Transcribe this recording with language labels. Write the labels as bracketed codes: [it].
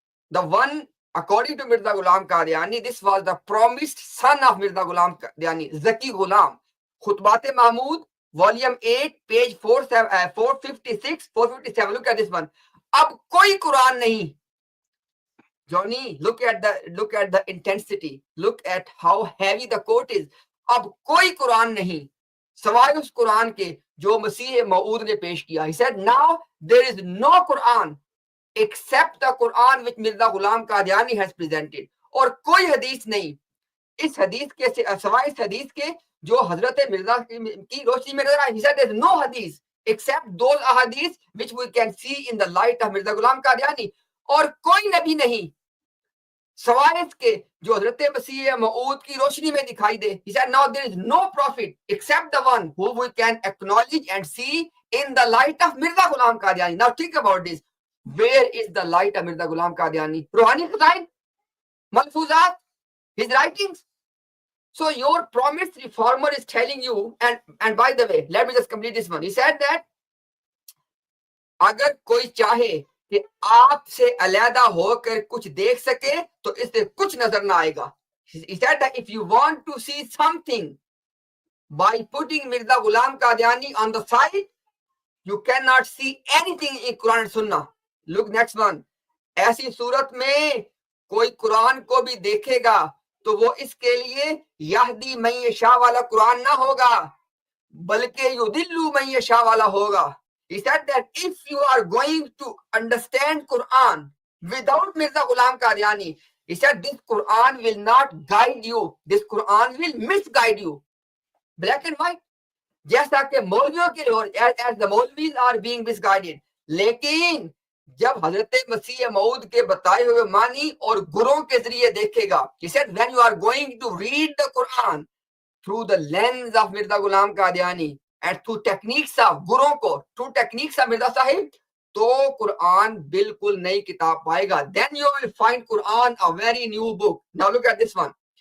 [en] The one, according to Mirza Ghulam Qadiani, this was the promised son of Mirza Ghulam Qadiani, Zaki Ghulam. Khutbat-e Mahmud, volume 8, page 456, 457. Look at this one. [hi] Ab koi Quran nahi. [en] Johnny, look at the intensity. Look at how heavy the quote is. [hi] अब कोई कुरान नहीं सवाए उस कुरान के जो मसीह मऊद ने पेश किया. [en] He said, now there is no Quran except the Quran which Mirza Ghulam Qadiani has presented. [hi] और कोई हदीस नहीं इस हदीस के सवाए इस हदीस के जो हजरत मिर्जा की रोशनी में नजर आई. [en] He said, there is no hadith except those ahadith which we can see in the light of Mirza Ghulam Qadiani. [hi] और कोई नबी नहीं सवाए इसके जो हजरत मसीह मऊद की रोशनी में दिखाई दे. [en] He said, now there is no prophet except the one who we can acknowledge and see in the light of Mirza Ghulam Qadiani. Now think about this. Where is the light of Mirza Ghulam Qadiani? Ruhani Khazain, Malfuzat, his writings. So your promised reformer is telling you, and by the way, let me just complete this one. He said that [hi] अगर कोई चाहे कि आपसे अलहदा होकर कुछ देख सके तो इससे कुछ नजर ना आएगा. [en] He said that if you want to see something by putting Mirza Ghulam Qadiani on the side, you cannot see anything in Quran and Sunnah. Look next one. [hi] ऐसी सूरत में कोई कुरान को भी देखेगा तो वो इसके लिए यहदी मैयशा वाला कुरान ना होगा बल्कि युदिल्लु मैयशा वाला होगा. [en] He said that if you are going to understand Quran without Mirza Ghulam Qadiani, he said this Quran will not guide you. This Quran will misguide you. Black and white. [hi] जैसा कि मौलवियों के लिए [en] as the Maulvis are being misguided. [hi] लेकिन जब हजरत मसीह मऊद के बताए हुए मानी और गुरों के जरिए देखेगा. [en] He said when you are going to read the Quran through the lens of Mirza Ghulam Qadiani and through techniques of [hi] गुरों को, [en] through techniques of Mirza Sahib, [hi] तो कुरान बिल्कुल नई किताब पाएगा. [en] Then you will find Quran a very new book. Now look at this one.